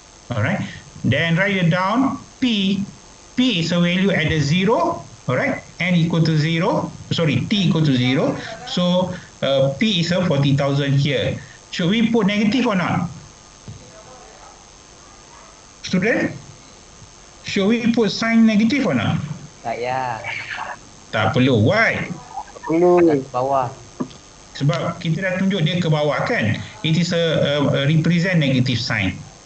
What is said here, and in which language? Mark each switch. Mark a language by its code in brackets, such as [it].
[en] All right, then write it down. P is a value at the 0, all right, n equal to 0, sorry, t equal to 0, so P is a 40,000 here. Should we put negative or not? Student, should we put sign negative or not? [ms] Tak ya. Tak perlu. [en] Why? [ms] Atas bawah. Sebab kita dah tunjuk dia ke bawah kan. [en] It is a represent negative sign.